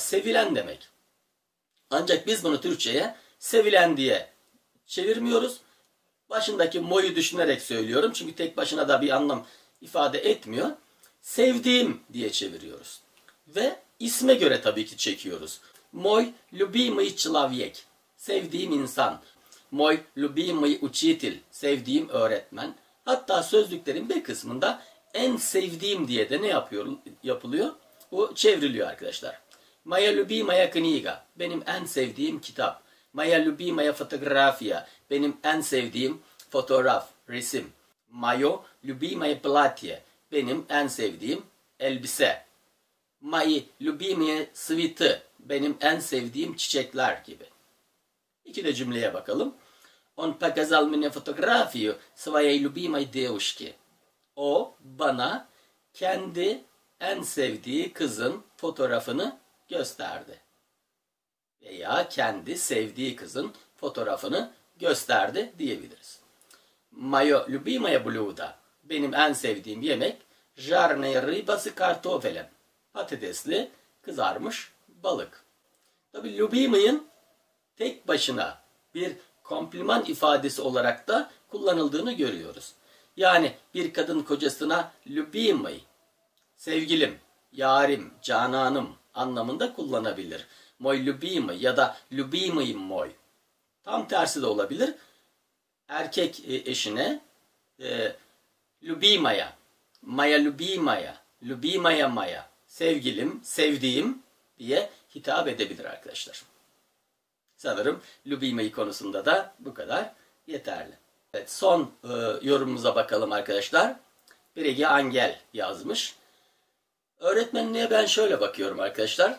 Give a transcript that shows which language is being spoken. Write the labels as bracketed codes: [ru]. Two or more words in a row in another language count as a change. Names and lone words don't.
[tr] Sevilen demek. Ancak biz bunu Türkçe'ye sevilen diye çevirmiyoruz. Başındaki mo'yu düşünerek söylüyorum. Çünkü tek başına da bir anlam ifade etmiyor. Sevdiğim diye çeviriyoruz. Ve isme göre tabii ki çekiyoruz. [ru] Мой любимый человек. [tr] Sevdiğim insan. [ru] Мой любимый учитель. [tr] Sevdiğim öğretmen. Hatta sözlüklerin bir kısmında en sevdiğim diye de ne yapılıyor? Bu çevriliyor arkadaşlar. [ru] Моя любимая книга. [tr] Benim en sevdiğim kitap. [ru] Моя любимая фотография. [tr] Benim en sevdiğim fotoğraf, resim. [ru] Моё любимое платье. [tr] Benim en sevdiğim elbise. [ru] Мои любимые цветы. [tr] Benim en sevdiğim çiçekler gibi. İki de cümleye bakalım. [ru] Он показал мне фотографию своей любимой девушки. [tr] O bana kendi en sevdiği kızın fotoğrafını gösterdi. Veya kendi sevdiği kızın fotoğrafını gösterdi diyebiliriz. [ru] Моё любимое блюдо. [tr] Benim en sevdiğim yemek [ru] жареная рыба с картофелем. [tr] Patatesli kızarmış balık. Tabi любимый'ın tek başına bir kompliman ifadesi olarak da kullanıldığını görüyoruz. Yani bir kadın kocasına любимый, sevgilim, yarim, cananım anlamında kullanabilir. [ru] Мой любимый [tr] ya da [ru] любимый мой. [tr] Tam tersi de olabilir. Erkek eşine [ru] любимая, моя любимая, любимая моя, [tr] sevgilim, sevdiğim diye hitap edebilir arkadaşlar. Sanırım любимый konusunda da bu kadar yeterli. Evet, son yorumumuza bakalım arkadaşlar. Biregi Angel yazmış. Öğretmenliğe ben şöyle bakıyorum arkadaşlar.